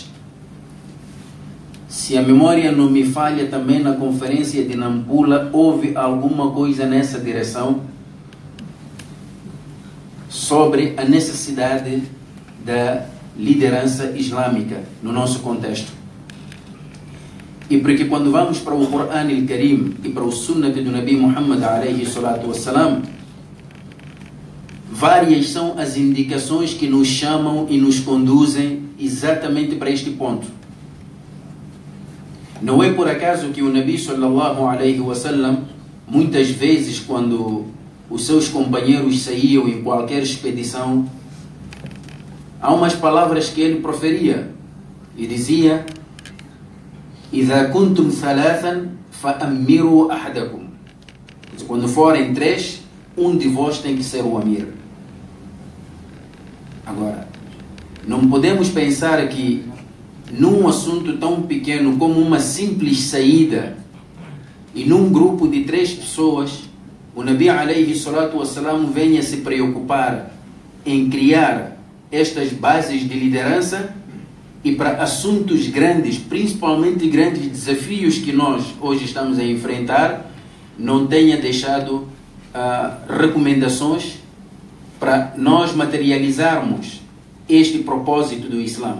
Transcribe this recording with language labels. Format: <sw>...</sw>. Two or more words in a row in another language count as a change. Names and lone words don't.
<pt>Se a memória não me falha, também na conferência de Nampula houve alguma coisa nessa direção, sobre a necessidade da liderança islâmica no nosso contexto. E porque quando vamos para o Corão al-Karim e para o Sunnah do Nabi Muhammad</pt> <ar>عليه الصلاة والسلام,</ar> <pt>várias são as indicações que nos chamam e nos conduzem exatamente para este ponto. Não é por acaso que o Nabi</pt> <ar>صلى الله عليه وسلم,</ar> <pt>muitas vezes quando os seus companheiros saíam em qualquer expedição, há umas palavras que ele proferia e dizia:</pt> <ar>إذا كنتم ثلاثا فأمروا أحدكم.</ar> <pt>Quando forem três, um de vós tem que ser o amir. Agora, não podemos pensar que num assunto tão pequeno como uma simples saída e num grupo de 3 pessoas, o Nabi</pt> <ar>عليه الصلاة والسلام</ar> <pt>venha se preocupar em criar estas bases de liderança, e para assuntos grandes, principalmente grandes desafios que nós hoje estamos a enfrentar, não tenha deixado recomendações para nós materializarmos este propósito do Islã.</pt>